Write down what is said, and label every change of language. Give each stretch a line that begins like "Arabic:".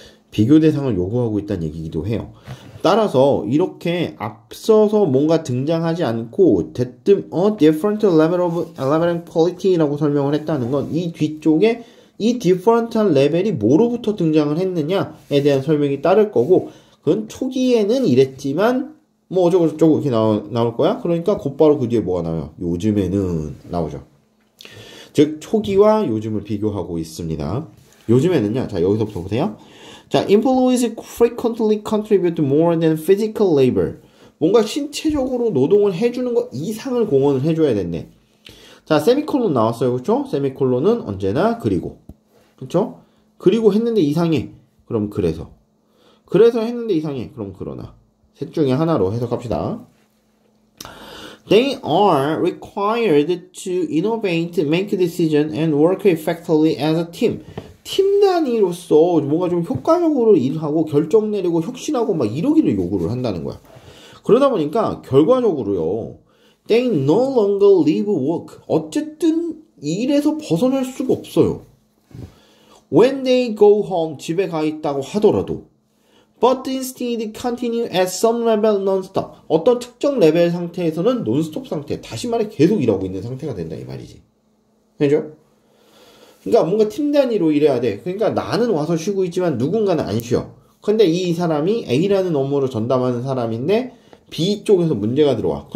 Korean: 비교 대상을 요구하고 있다는 얘기이기도 해요. 따라서 이렇게 앞서서 뭔가 등장하지 않고 대뜸
English: different level of relevant quality
Korean: 라고 설명을 했다는 건 이 뒤쪽에 이 different 레벨이 뭐로부터 등장을 했느냐에 대한 설명이 따를 거고, 그건 초기에는 이랬지만 어쩌고저쩌고 이렇게 나올 거야. 그러니까 곧바로 그 뒤에 뭐가 나와요? 요즘에는 나오죠. 즉 초기와 요즘을 비교하고 있습니다. 요즘에는요. 자, 여기서부터 보세요.
English: 자, employees frequently contribute more than physical labor.
Korean: 뭔가 신체적으로 노동을 해주는 것 이상을 공헌을 해줘야 된대. 자, 세미콜론 나왔어요. 그쵸? 세미콜론은 언제나 그리고. 그쵸? 그리고 했는데 이상해. 그럼 그래서. 그래서 했는데 이상해. 그럼 그러나. 셋 중에 하나로 해석합시다.
English: They are required to innovate, make decisions, and work effectively as a team.
Korean: 팀 단위로서 뭔가 좀 효과적으로 일하고 결정 내리고 혁신하고 막 이러기를 요구를 한다는 거야. 그러다 보니까 결과적으로요.
English: They no longer leave work.
Korean: 어쨌든 일에서 벗어날 수가 없어요.
English: When they go home,
Korean: 집에 가 있다고 하더라도
English: But instead continue at some level non-stop.
Korean: 어떤 특정 레벨 상태에서는 논스톱 상태, 다시 말해 계속 일하고 있는 상태가 된다 이 말이지. 그죠? 그러니까 뭔가 팀 단위로 일해야 돼. 그러니까 나는 와서 쉬고 있지만 누군가는 안 쉬어. 근데 이 사람이 A라는 업무를 전담하는 사람인데 B 쪽에서 문제가 들어와.